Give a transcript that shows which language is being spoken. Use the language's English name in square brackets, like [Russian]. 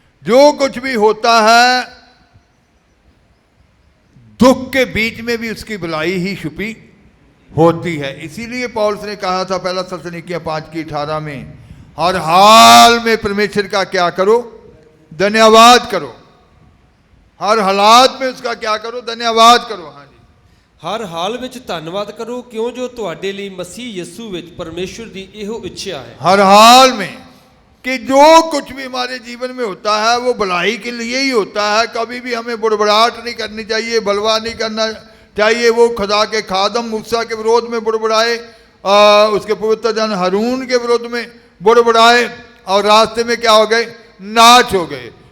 [Hindi] जो कुछ भी होता है दुख के बीच में भी उसकी भलाई ही छुपी होती है। इसीलिए पौलुस ने कहा था पहला थिस्सलुनीकियों 5 की 18 में, हर हाल में परमेश्वर का क्या करो, धन्यवाद करो। हर हालात में उसका क्या करो, धन्यवाद करो। हाँ जी, [Punjabi] ਹਰ ਹਾਲ ਵਿੱਚ ਧੰਨਵਾਦ ਕਰੋ ਕਿਉਂ ਜੋ ਤੁਹਾਡੇ ਲਈ ਮਸੀਹ ਯਿਸੂ ਵਿੱਚ ਪਰਮੇਸ਼ਰ ਦੀ ਇਹੋ ਇੱਛਾ ਹੈ। [Hindi] हर हाल में कि जो कुछ भी हमारे जीवन में होता है वो भलाई के लिए ही होता है। कभी भी हमें बुड़बड़ाहट नहीं करनी चाहिए, बलवा नहीं करना चाहिए। वो खुदा के खादम मूसा के विरोध में बुड़बड़ाए, उसके पवित्र जन हारून के विरोध में बुड़बड़ाए और रास्ते में क्या हो गए, नाच हो गए।